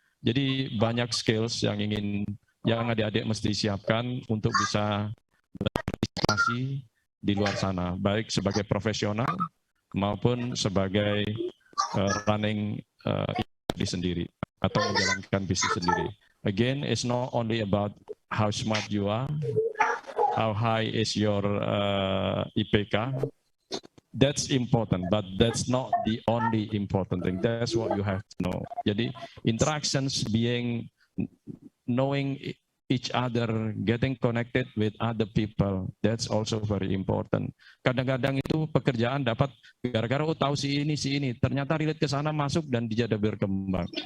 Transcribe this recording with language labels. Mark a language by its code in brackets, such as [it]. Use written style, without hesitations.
[id] Jadi banyak skills yang adik-adik mesti siapkan untuk bisa berinteraksi di luar sana, baik sebagai profesional maupun sebagai running bisnis sendiri atau menjalankan bisnis sendiri. [en] Again, it's not only about how smart you are, how high is your IPK. That's important, but that's not the only important thing. That's what you have to know. [id] Jadi [en] interactions, knowing each other, getting connected with other people, that's also very important. [id] Kadang-kadang itu pekerjaan dapat gara-gara tahu si ini, ternyata relate ke sana masuk dan dia ada berkembang.